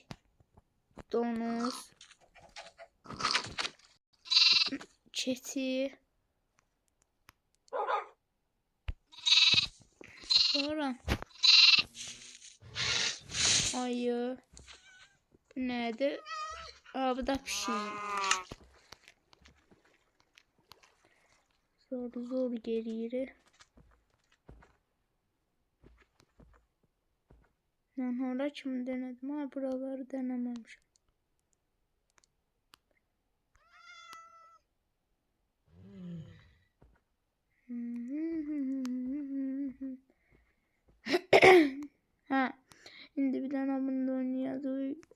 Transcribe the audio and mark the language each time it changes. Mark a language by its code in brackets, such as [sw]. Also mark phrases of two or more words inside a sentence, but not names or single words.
[az] Donuz. Keçi. Sonra ayı. Nədir? Bu da pişik. [tr] Zor gelir. Ben hala kimi denedim ama buraları denememişim. Ha, şimdi bir tane bunu oynayacağız.